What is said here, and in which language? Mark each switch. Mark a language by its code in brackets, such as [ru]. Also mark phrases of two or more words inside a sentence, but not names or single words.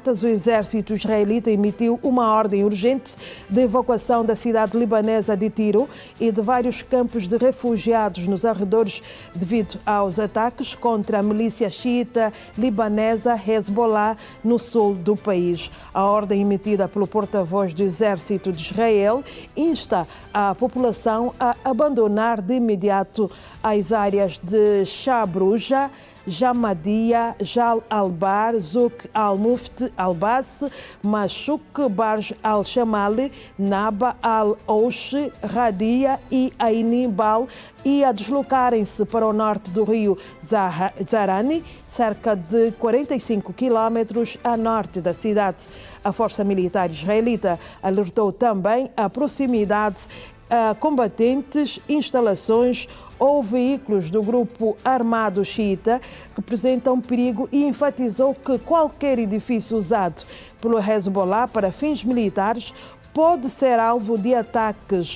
[pt] O exército israelita emitiu uma ordem urgente de evacuação da cidade libanesa de Tiro e de vários campos de refugiados nos arredores devido aos ataques contra a milícia xiita libanesa Hezbollah no sul do país. A ordem emitida pelo porta-voz do exército de Israel insta a população a abandonar de imediato as áreas de Shabruja, Jamadia, Jal Al-Bar, Zouk Al-Muft, Al-Bas, Mashuk, Barj Al-Shamali, Naba Al-Oush, Radia e Ainibal e a deslocarem-se para o norte do rio Zarani, cerca de 45 quilómetros a norte da cidade. A Força Militar Israelita alertou também a proximidade a combatentes, instalações ou veículos do grupo armado xiita representam perigo e enfatizou que qualquer edifício usado pelo Hezbollah para fins militares pode ser alvo de ataques.